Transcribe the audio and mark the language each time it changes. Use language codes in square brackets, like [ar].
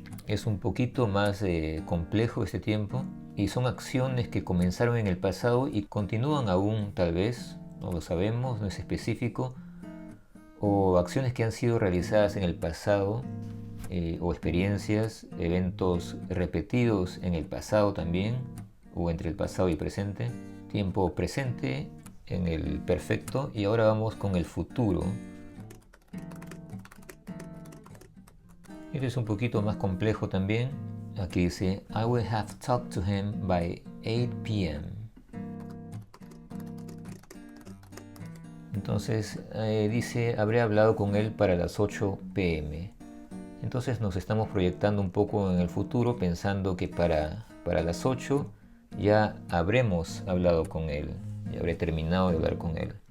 [es] Es un poquito más complejo este tiempo y son acciones que comenzaron en el pasado y continúan aún, tal vez, no lo sabemos, no es específico, o acciones que han sido realizadas en el pasado, o experiencias, eventos repetidos en el pasado también, o entre el pasado y presente. Tiempo presente en el perfecto, y ahora vamos con el futuro. Este es un poquito más complejo también. Aquí dice [en] I will have talked to him by 8 p.m. [es] Entonces dice habré hablado con él para las 8 p.m. Entonces nos estamos proyectando un poco en el futuro, pensando que para las 8 ya habremos hablado con él, ya habré terminado de hablar con él.